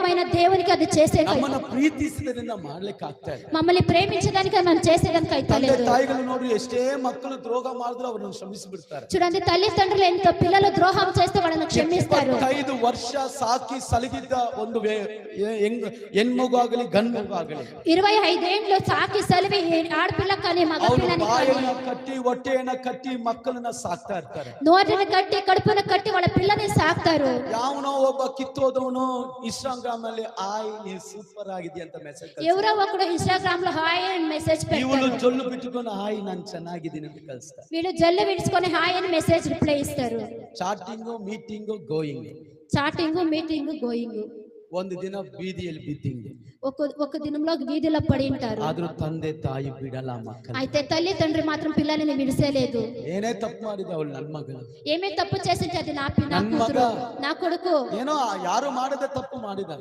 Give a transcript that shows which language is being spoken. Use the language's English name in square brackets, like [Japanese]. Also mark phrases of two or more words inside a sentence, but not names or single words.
[Telugu] ఇష్టమైన దేవునికి అది చేసే [Kannada] ನಮ್ಮನ್ನ ಪ್ರೀತಿಸಿದ್ರಿಂದ ಮಾಡ್ಲಿಕ್ಕೆ ಆಗ್ತಾ ಇಲ್ಲ. [Telugu] మమ్మల్ని ప్రేమించడానికి మనం చేసేదానికి అయితే [Kannada] ತಂದೆ [Telugu] లేదు. [Kannada] ತಾಯಿಗಳು ನೋಡ್ರಿ, ಎಷ್ಟೇ ಮಕ್ಕಳು ದ್ರೋಹ ಮಾಡಿದ್ರು ಅವರನ್ನು ಕ್ಷಮಿಸಿ ಬಿಡ್ತಾರೆ. [Telugu] చూడండి, తల్లిదండ్రులు ఎంత పిల్లలు ద్రోహం చేస్తే వాళ్ళని క్షమిస్తారు. [Kannada] 25 ವರ್ಷ ಸಾಕಿ ಸಲಗಿದ್ದ ಒಂದು ಹೆಣ್ಮಗು ಆಗಲಿ ಗಂಡು ಮಗು ಆಗಲಿ [Telugu] 25 ఏండ్లు సాకి సలివి ఆడపిల్ల కానీ మగ పిల్లని [Kannada] ಬಾಯನ್ನು ಕಟ್ಟಿ ಹೊಟ್ಟೆಯನ್ನ ಕಟ್ಟಿ ಮಕ್ಕಳನ್ನ ಸಾಕ್ತಾ ಇರ್ತಾರೆ. [Telugu] నోటిని కట్టి కడుపున కట్టి వాళ్ళ పిల్లని సాకుతారు. [Kannada] ಯಾವನೋ ಒಬ್ಬ ಕಿತ್ತೋದವನು ಇನ್ಸ್ಟಾಗ್ರಾಮ್ ಅಲ್ಲಿ ಆಯ್ ನೀ ಸೂಪರ್ ಆಗಿದೆ ಅಂತ ಮೆಸೇಜ್, [Telugu] ఎవరో ఒకడు ఇన్‌స్టాగ్రామ్ లో హాయ్ అని మెసేజ్ [Kannada] ಇವಳು [Telugu] పెడతారు. [Kannada] ಜೊಲ್ಲು ಬಿಟ್ಟುಕೊಂಡು ಆಯ್ ನಾನು ಚೆನ್ನಾಗಿದ್ದೀನಿ ಅಂತ ಕಳಿಸ್ತಾರೆ. [Telugu] వీళ్ళు జల్లు విడుచుకొని హాయ్ అని [English] message reply [Telugu] ఇస్తారు. [English] chatting meeting going, chatting meeting going. [Kannada] ಒಂದು ದಿನ ಬೀದಿಯಲ್ಲಿ ಬಿದ್ದಿಂಗ್, [Telugu] ఒక దినంలో వీధిలో పడి ఉంటారు. [Kannada] ಆದ್ರೂ ತಂದೆ ತಾಯಿ ಬಿಡಲ್ಲ ಮಕ್ಕಳು. [Telugu] అయితే తల్లి తండ్రి మాత్రం పిల్లల్ని విడిసేలేదు. [Kannada] ಏನೇ ತಪ್ಪು ಮಾಡಿದ ಅವಳು ನನ್ನ ಮಗಳು, [Telugu] ఏమే తప్పు చేసింది అది నా [Kannada] ನನ್ನ ಮಗ, [Telugu] కూతురు, నా కొడుకు. [Kannada] ಏನೋ ಯಾರು ಮಾಡದೆ ತಪ್ಪು ಮಾಡಿದಾರೆ.